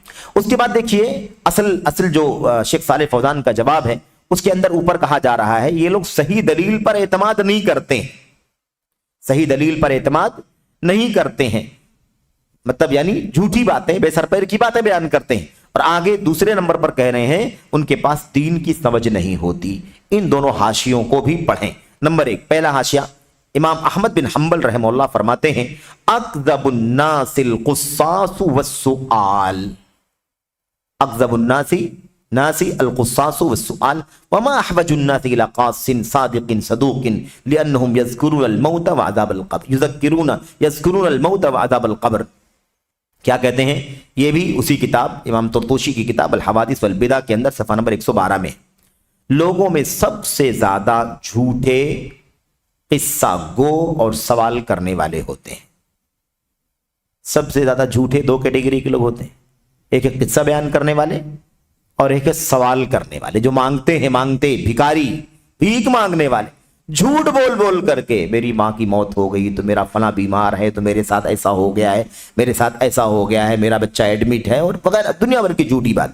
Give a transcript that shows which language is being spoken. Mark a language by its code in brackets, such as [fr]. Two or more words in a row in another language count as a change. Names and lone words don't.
[ur] اس کے بعد دیکھیے اصل جو شیخ صالح فوزان کا جواب ہے اس کے اندر اوپر کہا جا رہا ہے یہ لوگ صحیح دلیل پر اعتماد نہیں کرتے ہیں، صحیح دلیل پر اعتماد نہیں کرتے ہیں، مطلب یعنی جھوٹی باتیں بے سر پیر کی باتیں بیان کرتے ہیں. اور آگے دوسرے نمبر پر کہہ رہے ہیں ان کے پاس دین کی سمجھ نہیں ہوتی. ان دونوں حاشیوں کو بھی پڑھیں. نمبر 1 پہلا حاشیہ امام احمد بن حنبل رحمہ اللہ فرماتے ہیں [ar] اکذب الناس القصاص والسؤال. اکذب الناس الناس القصاص والسؤال وما أحوج الناس إلى قاص صادق صدوق لأنهم يذكرون الموت وعذاب القبر يذكرون الموت وعذاب القبر. [ur] کیا کہتے ہیں? یہ بھی اسی کتاب امام طرطوشی کی کتاب الحوادث والبدع کے اندر صفحہ نمبر 112 میں، لوگوں میں سب سے زیادہ جھوٹے قصہ گو اور سوال کرنے والے ہوتے ہیں. سب سے زیادہ جھوٹے دو کیٹیگری کے لوگ ہوتے ہیں، ایک ہے قصہ بیان کرنے والے اور ایک ہے سوال کرنے والے، جو مانگتے ہیں، مانگتے بھکاری، بھیک مانگنے والے، جھوٹ بول بول کر کے میری ماں کی موت ہو گئی تو میرا فلاں بیمار ہے تو میرے ساتھ ایسا ہو گیا ہے، میرے ساتھ ایسا ہو گیا ہے، میرا بچہ ایڈمٹ ہے، اور وغیرہ دنیا بھر کی جھوٹی بات.